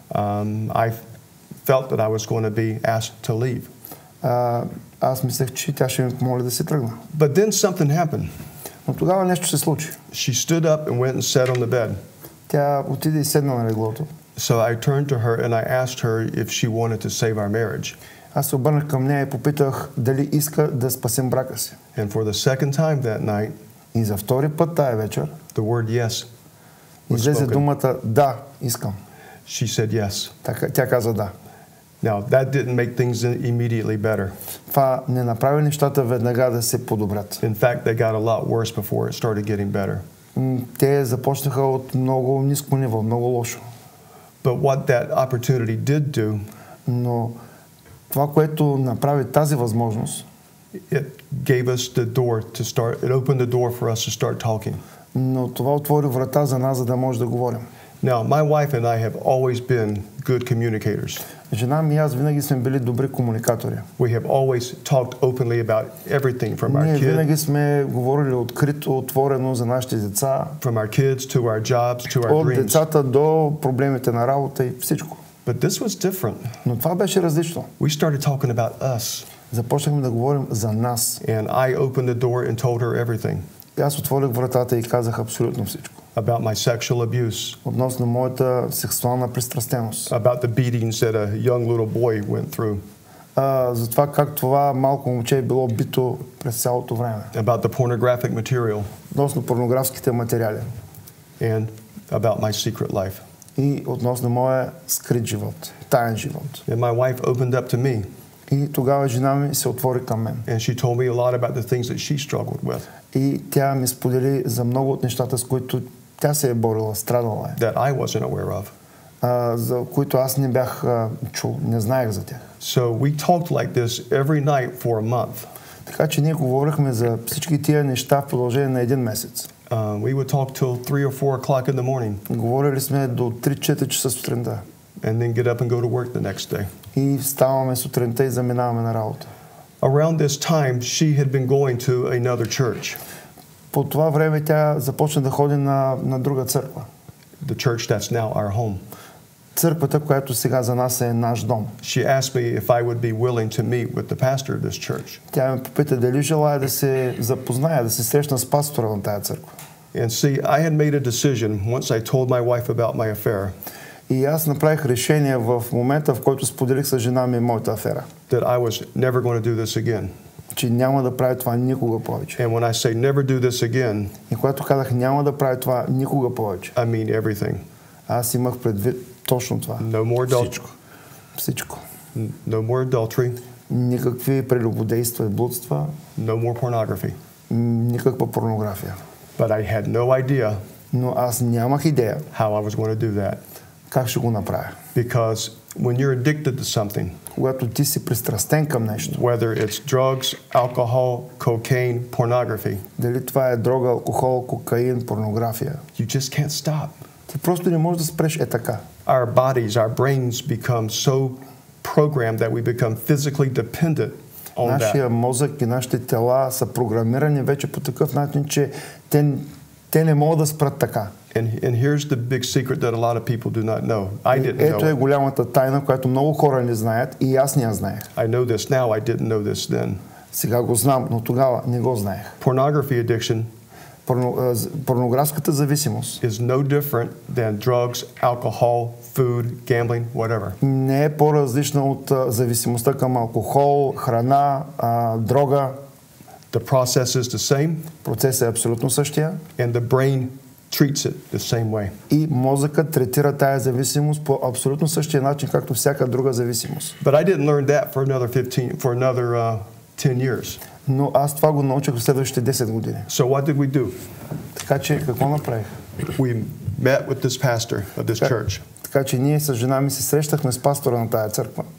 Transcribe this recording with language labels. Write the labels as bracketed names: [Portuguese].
[English] I felt that I was going to be asked to leave. [Bulgarian] Аз мислех, че тя ще ми помоли да се тръгна. [English] But then something happened. [Bulgarian] Но тогава нещо се случи. [English] She stood up and went and sat on the bed. [Bulgarian] Тя отиде и седна на леглото. [English] So I turned to her and I asked her if she wanted to save our marriage. [Bulgarian] Аз се обърнах към нея и попитах дали иска да спасим брака си. [English] And for the second time that night, [Bulgarian] И за втори път тая вечер [English] the word yes was [Bulgarian] излезе [English] spoken. [Bulgarian] думата да, искам. [English] She said yes. [Bulgarian] Тя каза да. [English] Now, that didn't make things immediately better. [Bulgarian] Това не направи нещата веднага да се подобрят. [English] In fact, they got a lot worse before it started getting better. [Bulgarian] Те започнаха от много ниско ниво, много лошо. [English] But what that opportunity did do, [Bulgarian] Но това, което направи тази възможност, [English] it gave us the door to start, it opened the door for us to start talking. [Bulgarian] но това отвори врата за нас, за да може да говорим. [English] Now, my wife and I have always been good communicators. [Bulgarian] Жена ми и аз винаги сме били добри комуникатори. [English] We have always talked openly about everything from our [Bulgarian] Ние [English] kids, [Bulgarian] винаги сме говорили открито, отворено за нашите деца. [English] from our kids to our jobs to our [Bulgarian] От [English] dreams. [Bulgarian] децата до проблемите на работа и всичко. [English] But this was different. [Bulgarian] Но това беше различно. [English] We started talking about us. [Bulgarian] Започнахме да говорим за нас. [English] And I opened the door and told her everything. [Bulgarian] И аз отворих вратата и казах абсолютно всичко. [English] About my sexual abuse. [Bulgarian] Относно моята сексуална пристрастеност. [English] About the beatings that a young little boy went through. [Bulgarian] За това как това малко момче е било бито през цялото време. [English] About the pornographic material. [Bulgarian] Относно порнографските материали. [English] And about my secret life. [Bulgarian] И относно моя скрит живот, таен живот. [English] And my wife opened up to me. [Bulgarian] И тогава жена ми се отвори към мен. [English] And she told me a lot about the things that she struggled with. [Bulgarian] И тя ми сподели за много от нещата, с които тя се е борила, страдала е. [English] That I wasn't aware of. [Bulgarian] За които аз не бях чул, не знаех за тях. [English] So we talked like this every night for a month. [Bulgarian] Така че ние говорихме за всички тия неща в продължение на един месец. [English] We would talk till 3 or 4 o'clock in the morning. [Bulgarian] Говорили сме до 3-4 часа сутринта. [English] And then get up and go to work the next day. [Bulgarian] И ставаме сутринта и заминаваме на работа. [English] Around this time, she had been going to another church. [Bulgarian] По това време тя започна да ходи на друга църква. [English] The church that's now our home. [Bulgarian] Църквата, която сега за нас е наш дом. [English] She asked me if I would be willing to meet with the pastor of this church. [Bulgarian] Тя ме попита дали желая да се запозная, да се срещна с пастора на тая църква. [English] And see, I had made a decision once I told my wife about my affair. [Bulgarian] И аз направих решение в момента, в който споделих с жена ми моята афера. [English] That I was never going to do this again. [Bulgarian] Че няма да правя това никога повече. [English] And when I say never do this again, [Bulgarian] и когато казах няма да правя това никога повече, [English] I mean everything. [Bulgarian] Аз имах предвид точно това. [English] No more adultery. [Bulgarian] Всичко. [English] No more adultery. [Bulgarian] Никакви прелюбодейства и блудства. [English] No more pornography. [Bulgarian] Никаква порнография. [English] But I had no idea [Bulgarian] но аз нямах идея [English] how I was going to do that. [Bulgarian] Как ще го направя? [English] Because when you're addicted to something, [Bulgarian] когато ти си пристрастен към нещо, [English] whether it's drugs, alcohol, cocaine, pornography, [Bulgarian] дали това е дрога, алкохол, кокаин, порнография, [English] you just can't stop. [Bulgarian] ти просто не можеш да спреш така. [English] Our bodies, our brains become so programmed that we become physically dependent on [Bulgarian] Нашия [English] that. [Bulgarian] мозък и нашите тела са програмирани вече по такъв начин, че те не могат да спрат така. [English] And here's the big secret that a lot of people do not know. I didn't [Bulgarian] Ето е [English] know. [Bulgarian] голямата тайна, която много хора не знаят и аз не я знаех. [English] I know this now, I didn't know this then. [Bulgarian] Сега го знам, но тогава не го знаех. [English] Pornography addiction [Bulgarian] Порнографската зависимост [English] is no different than drugs, alcohol, food, gambling, whatever. [Bulgarian] не е по-различна от зависимостта към алкохол, храна, дрога. [English] The process is the same, [Bulgarian] Процесът е абсолютно същия [English] and the brain treats it the same way. [Bulgarian] и мозъкът третира тая зависимост по абсолютно същия начин, както всяка друга зависимост. [English] But I didn't learn that for another 10 years. [Bulgarian] Но аз това го научих в следващите 10 години. [English] So what did we do? [Bulgarian] Така че какво направих? [English] We met with this pastor of this church. [Bulgarian] Така че ние с жена ми се срещахме с пастора на тая църква.